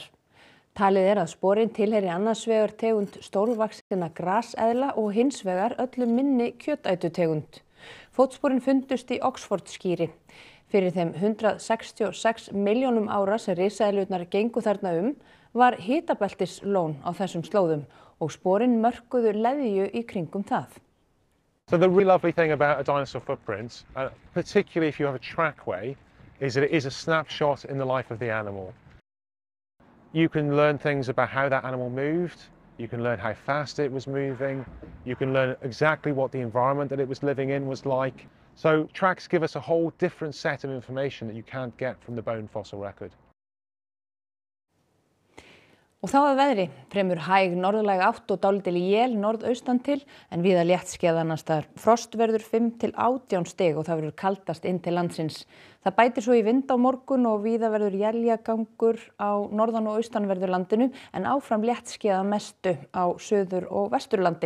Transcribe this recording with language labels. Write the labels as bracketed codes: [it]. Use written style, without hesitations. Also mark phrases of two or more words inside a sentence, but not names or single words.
[is] Talið að sporin tilheyri annars vegar tegund stórvaxinna graseðla og hins vegar öllum minni kjötætutegund. Fótsporin fundust í Oxfordskýri. Fyrir þeim 166 milljónum ára sem risaeðlurnar gengu þarna var hitabeltislón á þessum slóðum og sporin mörkuðu leðju í kringum það. [en] So the really lovely thing about a dinosaur footprint, particularly if you have a trackway, is that it is a snapshot in the life of the animal. You can learn things about how that animal moved, you can learn how fast it was moving, you can learn exactly what the environment that it was living in was like. So tracks give us a whole different set of information that you can't get from the bone fossil record. [is] Og þá að veðri, fremur hæg norðlæg átt og dálítil él norðaustan til en víða léttskýjað annars staðar. Frost verður 5 til 18 stig og það verður kaldast inn til landsins. Það bætir svo í vind á morgun og víða verður éljagangur á norðan og austanverðu landinu en áfram léttskýjað að mestu á suður- og vesturlandi.